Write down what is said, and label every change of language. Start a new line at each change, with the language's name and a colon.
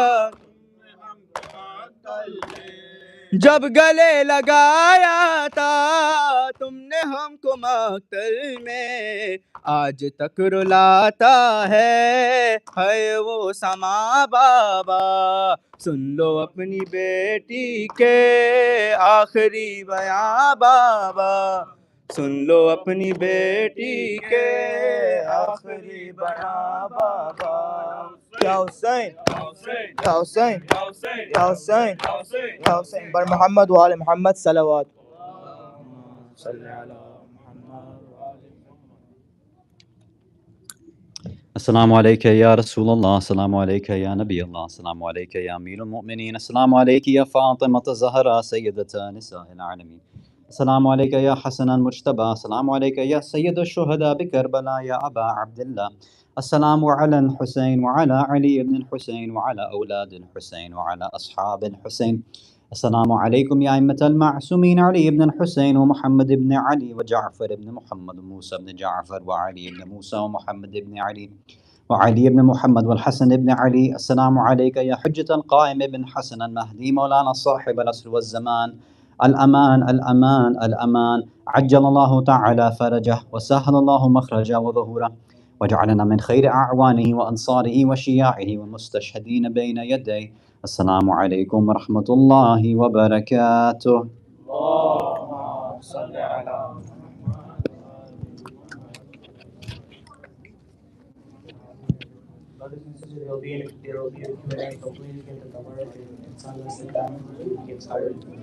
Urdu: تم نے ہم کو مقتل میں، جب گلے لگایا تھا تم نے ہم کو مقتل میں، آج تک رلاتا ہے وہ سما بابا، سن لو اپنی بیٹی کے آخری بیاں بابا، سن لو اپنی بیٹی کے آخری بیاں بابا، یا حسین یا حسین یا حسین یا حسین، بر محمد و آل محمد صلوات صلی علی محمد و آل
Arabic: السلام عليك يا رسول الله، السلام عليك يا نبي الله، السلام عليك يا أمير المؤمنين، السلام عليك يا فاطمة الزهراء سيدة نساء العالمين، السلام عليك يا حسن المجتبى، السلام عليك يا سيد الشهداء بكربلاء يا أبا عبد الله، السلام على الحسين وعلى علي بن الحسين وعلى أولاد الحسين وعلى أصحاب الحسين، السلام عليكم يا أئمة المعصومين علي بن الحسين ومحمد بن علي وجعفر بن محمد وموسى بن جعفر وعلي بن موسى ومحمد بن علي وعلي بن محمد والحسن بن علي، السلام عليك يا حجة القائم بن حسن المهدي مولانا صاحب العصر والزمان، الأمان الأمان الأمان، عجل الله تعالى فرجه وسهل الله مخرجه وظهوره، وجعلنا من خير أعوانه وأنصاره وشياعه والمستشهدين بين يديه، السلام عليكم ورحمة الله وبركاته. اللهم صل على
English: There will be a Q&A, so please get the word and sign us sit down and get started.